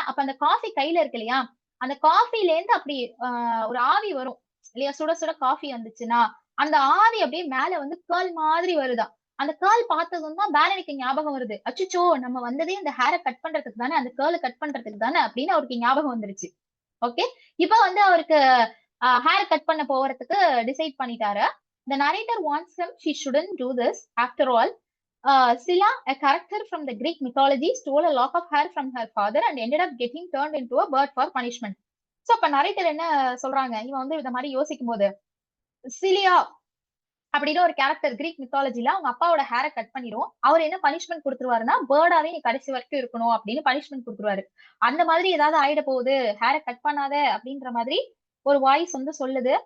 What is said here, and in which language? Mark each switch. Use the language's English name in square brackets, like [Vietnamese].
[Tamil] அப்ப அந்த காஃபி கையில இருக்கு இல்லையா, அந்த காஃபில இருந்து அப்படி ஒரு ஆவி வரும் இல்லையா, சுட சுட காஃபி வந்துச்சுன்னா அந்த ஆவி அப்படியே மேல வந்து கேர்ள் மாதிரி வருதான். அந்த கேர்ள் பார்த்ததும் தான் பேரனுக்கு ஞாபகம் வருது, அச்சுச்சோ நம்ம வந்ததே இந்த ஹேரை கட் பண்றதுக்கு தானே, அந்த கேர்ளை கட் பண்றதுக்கு தானே அப்படின்னு அவருக்கு ஞாபகம் வந்துருச்சு. ஓகே, இப்ப வந்து அவருக்கு ஹேர் கட் பண்ண போறதுக்கு டிசைட் பண்ணிட்டாரு. [English] The narrator wants him she shouldn't do this. After all, Scylla, a character from the Greek mythology, stole a lock of hair from her father and ended up getting turned into a bird for punishment. [Tamil] So அப்ப narrator என்ன சொல்றாங்க, இவன் வந்து இந்த மாதிரி யோசிக்கும் போது சிலியா அப்படின்னு ஒரு கேரக்டர் கிரீக் மித்தாலஜில அவங்க அப்பாவோட ஹேரை கட் பண்ணிரும். அவர் என்ன பனிஷ்மெண்ட் கொடுத்துருவாருன்னா பேர்டாவே நீ கடைசி வரைக்கும் இருக்கணும் அப்படின்னு பனிஷ்மெண்ட் கொடுத்துருவாரு. அந்த மாதிரி ஏதாவது ஆயிட போகுது, ஹேரை கட் பண்ணாத அப்படின்ற மாதிரி ஒரு வாய்ஸ் வந்து சொல்லுது.